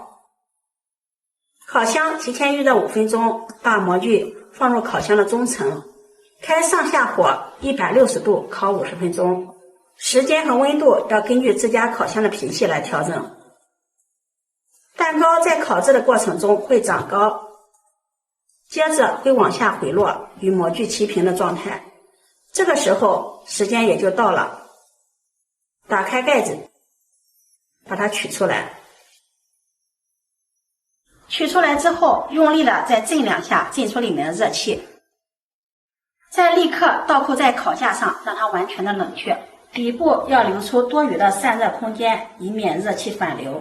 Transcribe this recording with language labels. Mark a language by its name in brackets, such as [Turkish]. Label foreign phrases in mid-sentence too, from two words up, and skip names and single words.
[Chinese] 烤箱提前預熱5分鐘，把模具放入烤箱的中層，開上下火160度烤50分鐘，時間和溫度要根據自家烤箱的脾氣來調整。蛋糕在烤製的過程中會長高，接着會往下回落，與模具齊平的狀態。這個時候時間也就到了，打開蓋子，把它取出來。取出來之後，用力的再震2下，震出裡面的熱氣，再立刻倒扣在烤架上，讓它完全的冷卻，底部要留出多餘的散熱空間，以免熱氣反流。